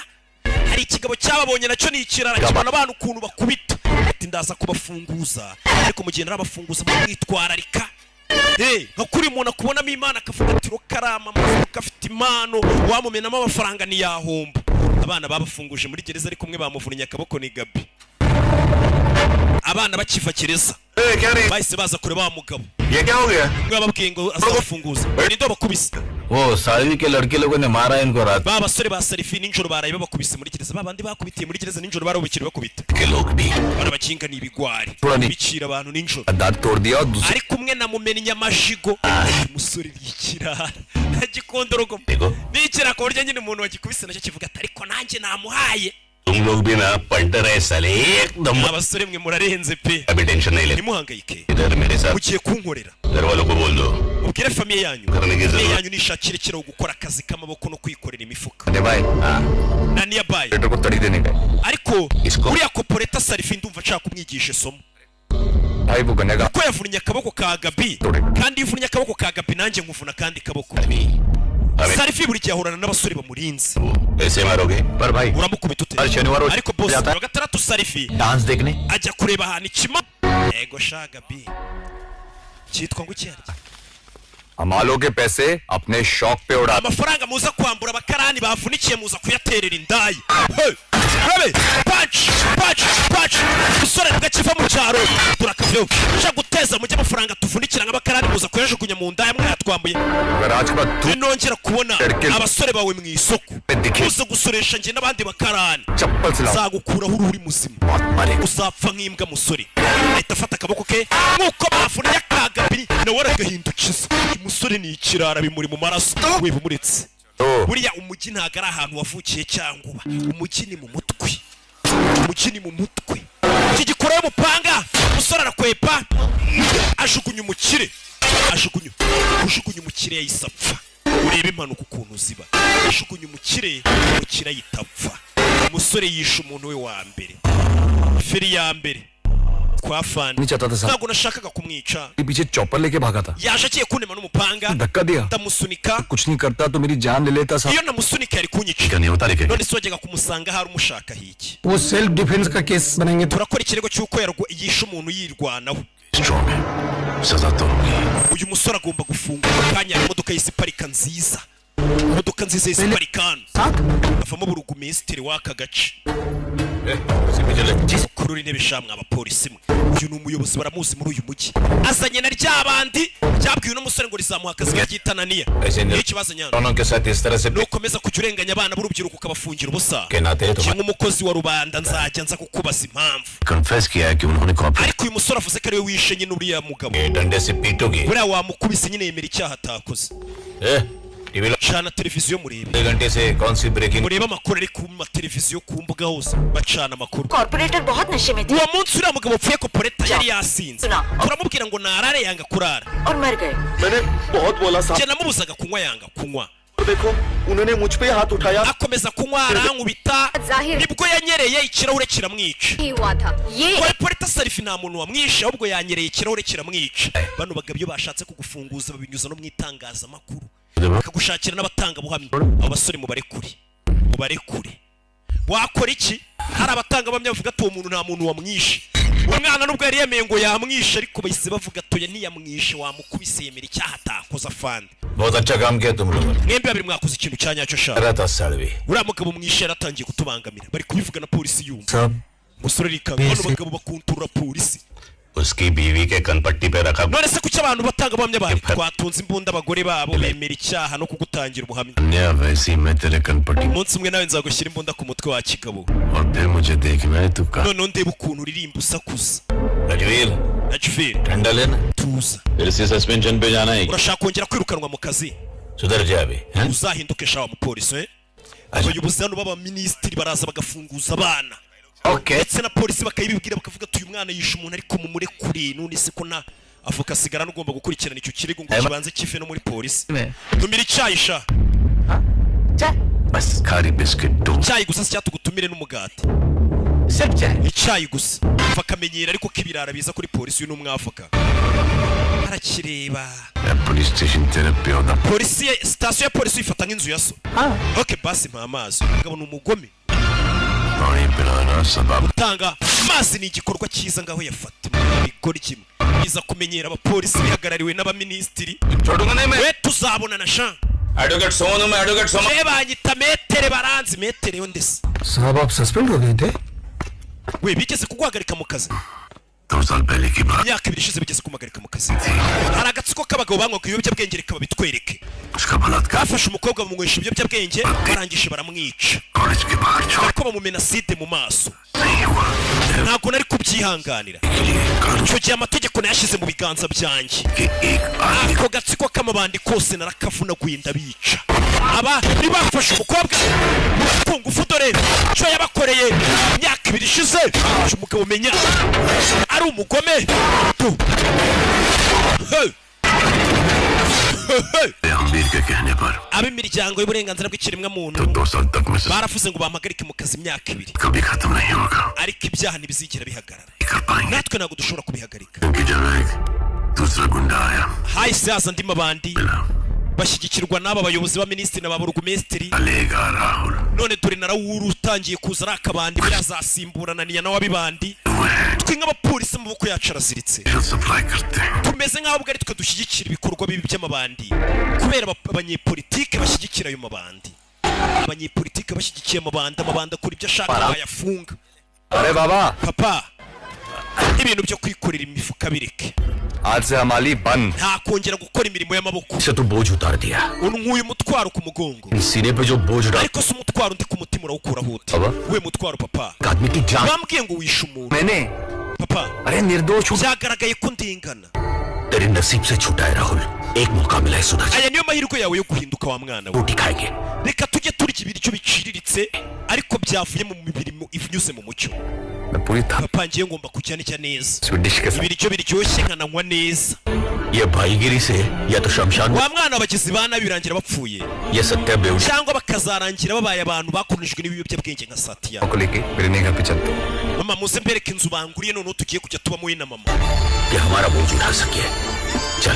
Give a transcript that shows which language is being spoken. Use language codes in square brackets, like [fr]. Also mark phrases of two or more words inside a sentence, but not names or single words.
[rw] Hari ikigabo cyababonye nacyo ni ikirara kibana abantu ukuntu bakubita ati ndaza kubafunguza ariko mugihe narabafunguza mu kwitwararika. Nka kuri umuntu akubonamo Imana akavuga ati rokarama amafuka afite impano wamumenamo amafaranga ni yahomba. Abana babafunguje muri gereza ariko umwe bamuvunnye akaboko ni Gabi abana bakiva gereza [hi] क्या रे [rw] bahise baza kureba wa mugabo [hi] ये क्या हो गया [rw] umwe bababwiye ngo azafunguza ni ndo bakubise [hi] वो सारी के लड़के लोगों ने मारा इनको रात [rw] ba basore ba Sarifi ninjoro baraye babakubise muri gereza babandi bakubitiye muri gereza ninjoro barabukira bakubita [hi] के लोग भी [rw] bana bakinga ni ibigwari Turani. bicira abantu ninjoro [hi] दांत तोड़ दिया और दूसरे [rw] ari kumwe na mumenya amajigo umusore yikirara agikondorogo [hi] देखो [rw] nikira ko burya nyine umuntu wagikubise nacyo kivuga ati ariko nanjye namuhaye [hi] तुम लोग भी ना पंटर है साले एकदम [rw] abasore mwe murarenze pe [hi] अभी टेंशन नहीं ले [rw] ntimuhangayike [hi] इधर मेरे साथ [rw] mugiye kunkorera [hi] घर वालों को बोल दो [rw] ubwire famiye yanyu [hi] करने की [rw] famiye [hi] जरूरत [rw] yanyu nishakire kiraho gukora akazi k'amaboko no kwikorera imifuka [hi] अरे भाई हाँ [rw] na niyabaye [hi] बेटे को तड़ी देने का [rw] ariko Isko. uriya koporeta Sarifi ndumva nshaka kumwigisha isomo [hi] भाई वो बनेगा [rw] ko yavunnye akaboko ka Gabi Dore. kandi ivunnye akaboko ka Gabi nanjye nkuvuna kandi kaboko [hi] अभी अबे [rw] Sarifi buri gihe ahorana n'abasore bamurinze [hi] वो ऐसे मारोगे पर भाई [rw] uramukubita ute [hi] हर शनिवार वो [rw] ariko boss [hi] जाता है [rw] wa gatandatu Sarifi [hi] डांस देखने [rw] ajya kureba ahantu ikima ego sha Gabi cyitwa ngo iki harya [hi] हमालों के पैसे अपने शौक पे उड़ा [rw] amafaranga muza kwambura abakarani bavunikiye muza kuyaterera indaya rabe punch usore tugakiva mu cyaro turakavyo sha guteza mujye amafaranga tuvunikira nk'abakarani muza kuyajugunya mu ndaya mwatwambuye [hi] अगर आज के बाद तू [rw] nongera kubona Erkel. abasore bawe mu isoko Dike. uza gusoresha njye n'abandi bakarani [hi] चप्पल से लाओ [rw] zagukuraho uri muzima [hi] मौत मारेगा [rw] uzapfa nk'imbwa musore ahita afata akaboko ke nk'uko bavunnye akagabiri nawe aragahindukiza uyu musore ni ikirara bimuri mu maraso we bumuretse [hi] तो [rw] buriya umujyi ntabwo ari ahantu wavukiye cyangwa uba umujyi ni mu mutwe umujyi ni mu mutwe iki gikoraho umupanga umusore arakwepa ajugunya umukire kujugunya umukire yahise apfa urebe impanuka ukuntu ziba ajugunya umukire ahita apfa umusore yishe umuntu we wa mbere feri ya mbere kwa fani [hi] नहीं चाहता था साहब [rw] ntabwo nashakaga kumwica [hi] के पीछे चॉपर लेके भागा था [rw] yaje agiye kunema n'umupanga [hi] धक्का दिया [rw] ndamusunika [hi] कुछ नहीं करता तो मेरी जान ले लेता साहब [rw] iyo namusunika yari kunyica [hi] नहीं होता लेके [rw] none se wajyaga kumusanga hari umushaka hiki [hi] वो [en] self defense [hi] का केस बनेंगे तो [rw] turakora ikirego cy'uko yishe umuntu yirwanaho [hi] स्ट्रॉन्ग है सजा तो होगी [rw] uyu musore agomba gufungura akanya imodoka y'isiparika nziza imodoka nziza y'isiparika hano avamo burugumesitiri w'aka gace kuri uri intebe shamwe abapolisi mwe uyu ni umuyobozi baramuzi muri uyu mujyi azanye na rya bandi ryabwiwe n'umusore ngo rizamuha akazi kagitananiya niyo ikibazo nyana [hi] दोनों के साथ इस तरह से [rw] nukomeza kujya urenganya abana b'urubyiruko ukabafungira ubusa [hi] के नाते तो [rw] cyangwa umukozi wa rubanda nzajya nza kukubaza impamvu [hi] कन्फेस किया है कि उन्होंने कॉपी [rw] ariko uyu musore avuze ko ariwe wishe nyine uriya mugabo [hi] डंडे से पीटोगे [rw] buriya wamukubise nyine yemera icyaha atakoze [hi] टीवी [rw] cana televiziyo murebe [hi] 2 घंटे से कौन सी ब्रेकिंग [rw] murebe amakuru ari ku mateleviziyo ku mbuga hose bacana amakuru [hi] कॉर्पोरेटर बहुत नशे में थे [rw] uwo munsi uriya mugabo upfuye koporeta yari yasinze turamubwira ngo narare yanga kurara [hi] और मर गए। मैंने बहुत बोला साहब [rw] njye namubuzaga kunywa yanga kunywa [hi] देखो उन्होंने मुझ पे हाथ उठाया [rw] akomeza kunywa arankubita Zahir nibwo yanyereye ikirahure kiramwica [hi] ही हुआ था ये [rw] koporeta Sarifi nta muntu wamwishe ahubwo yanyereye ikirahure kiramwica bano bagabo iyo bashatse kugufunguza babinyuza no mu itangazamakuru bakagushakira n'abatangabuhamya abo basore mubarekure wakora iki hari abatangabuhamya bavuga ati uwo muntu nta muntu wamwishe umwana nubwo yari yemeye ngo yamwishe ariko bahise bavuga atoya ntiyamwishe wamukubise yemera icyaha atakoze afande [hi] बहुत अच्छा काम किया तुम लोगों ने [rw] mwembi babiri mwakoze ikintu cya nyacyo shaka [hi] रहा था साड़वी [rw] uriya mugabo mwishe yaratangiye kutubangamira bari kubivuga na polisi yumva [hi] सब [rw] umusore rikanga bano bagabo bakunturura polisi [hi] उसकी बीवी के कनपट्टी पे रखा [rw] none se kuki abantu batangabuhamya bari twatunze imbunda abagore babo bemera icyaha no kugutangira ubuhamya [hi] अन्य वैसी मैं तेरे कनपट्टी [rw] umunsi umwe nawe nzagushyira imbunda ku mutwe wa kigabo [hi] और फिर मुझे देखना है तू कहाँ [rw] noneho ndeba ukuntu uririmba usakuza [hi] रजवीर [rw] najferi [hi] ठंडा लेना [rw] tuza [hi] फिर से सस्पेंशन पे जाना है [rw] urashaka kongera kwirukanwa mu kazi [hi] सुधर जा अभी हैं? [rw] uzahinduke shawa mupolisi abayobozi hano b'abaminisitiri baraza bagafunguza abana [hi] ओके [rw] ndetse na polisi bakayibibwira bakavuga ati uyu mwana yishe umuntu ariko mumurekure none se ko na avoka asigara n'ugomba gukurikirana icyo kirego ngo kibanze kive no muri polisi tumira icyayi sha [hi] बस खारी बिस्किट दो [rw] icyayi gusa si cyatugutumire n'umugati [hi] सिर्फ चाय [rw] icyayi gusa umva akamenyera ariko k'ibirara biza kuri polisi uyu ni umwavoka arakireba [hi] पुलिस स्टेशन तेरे [pa] ਪਿਓ ਦਾ [rw] polisi sitasiyo ya polisi uyifata nk'inzu ya so ok basi mpa amazi umugabo ni umugome [hi] पानी पिलाना सबब [rw] gutanga amazi ni igikorwa cyiza ngaho yafata bigora kimwe biza kumenyera abapolisi bihagarariwe n'abaminisitiri [hi] छोड़ूंगा नहीं मैं [rw] we tuzabonana sha [hi] एडवोकेट सोनू मैं एडवोकेट सोनू [rw] be banyita metere baranzi metere yo ndese [hi] साहब आप सस्पेंड हो गए थे [rw] we bigeze kuguhagarika mu kazi [hi] 2 साल पहले की बात [rw] imyaka 2 ishize bigeze kumuhagarika mu kazi hari agatsiko k'abagabo banywaga ibiyobyabwenge reka babitwereke [hi] उसका बलात्कार [rw] bafashe umukobwa bamunywesha ibiyobyabwenge barangije baramwica [hi] कॉलेज के बाहर छोड़ [rw] ko bamumena side mu maso [hi] नहीं हुआ [rw] ntabwo nari kubyihanganira icyo gihe amategeko nayashyize mu biganza byanjye [hi] कि एक आदमी [rw] ako gatsiko k'amabandi kose narakavunaguye ndabica aba bafashe umukobwa ku ngufu dore icyo yabakoreye imyaka 2 ishize umugabo umenya ari umugome tu [hi] अमीर के कहने पर [rw] ab'imiryango y'uburenganzira bw'ikiremwa muntu [hi] तो 2 साल तक में से [rw] baravuze ngo bampagarike mu kazi imyaka 2 [hi] कभी खत्म नहीं होगा [rw] ariko ibyaha ntibizigera bihagarara [hi] कर पाएंगे [rw] natwe ntabwo dushobora kubihagarika [hi] उनकी जगह एक दूसरा गुंडा आया [rw] hahise haza andi mabandi bashyigikirwa n'aba bayobozi ba minisitiri na ba burugumesitiri [hi] लेगा राहुल [rw] none dore na Raoul utangiye kuza ari akabandi birazasimburana niya nawe abibandi twe nk'abapolisi mu maboko yacu araziritse [hi] जो सप्लाई करते हैं [rw] tumeze nk'aho ubwo ari twe dushyigikira ibikorwa bibi by'amabandi kubera abanyepolitike bashyigikira ayo mabandi abanyepolitike bashyigikiye amabandi akora ibyo ashaka bayafunga [hi] अरे बाबा [rw] papa ibintu byo kwikorera imifuka bireke [hi] आज से हमारी बंद [rw] nta kongera gukora imirimo y'amaboko [hi] से तो बोझ उतार दिया [rw] unkuye umutwaro ku mugongo [hi] सीने पे जो बोझ डाल [rw] ariko se umutwaro ndi ku mutima urawukuraho ute Aba? we mutwaro papa [hi] आदमी की जान [rw] bambwiye ngo wishe umuntu [hi] मैंने [rw] papa [hi] अरे निर्दोष हूँ [rw] byagaragaye ko ndingana [hi] तेरे नसीब से छूटा है राहुल एक मौका मिला है सुधा [rw] aya niyo mahirwe yawe yo guhinduka wa mwana we [hi] रोटी खाएंगे [rw] reka tujye turya ibiryo biciriritse ariko byavuye mu mibiri inyuze mu mucyo [hi] मैं पूरी [rw] papa ngiye ngomba kujya neza [hi] स्वीडिश के साथ [rw] ibiryo biryoshye nkananywa neza [hi] ये भाईगिरी से या तो शमशान [rw] wa mwana abagizi ba nabi birangira bapfuye [hi] ये सत्य बेउड़ी [rw] cyangwa bakazarangira babaye abantu bakoronijwe n'ibiyobyabwenge nka Satya [hi] को लेके मेरे नए घर पे चलते [rw] mama muze mbereke inzu banguriye noneho tugiye kujya tubamo we na mama [hi] कि हमारा बोझ उठा सके चल